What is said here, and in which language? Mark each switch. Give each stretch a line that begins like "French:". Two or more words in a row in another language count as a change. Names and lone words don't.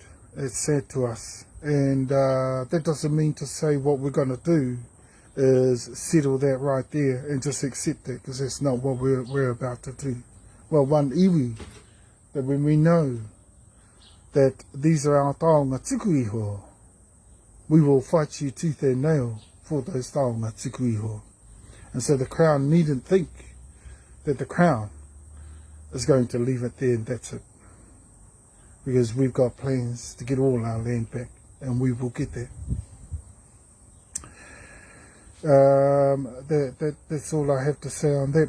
English: It's sad to us, and that doesn't mean to say what we're going to do is settle that right there and just accept it, because that's not what we're about to do. Well, one iwi, that when we know that these are our
Māori: taonga tuku iho,
English: we will fight you tooth and nail for those
Māori: taonga tuku iho.
English: And so the Crown needn't think that the Crown is going to leave it there and that's it, because we've got plans to get all our land back, and we will get that. That's all I have to say on that.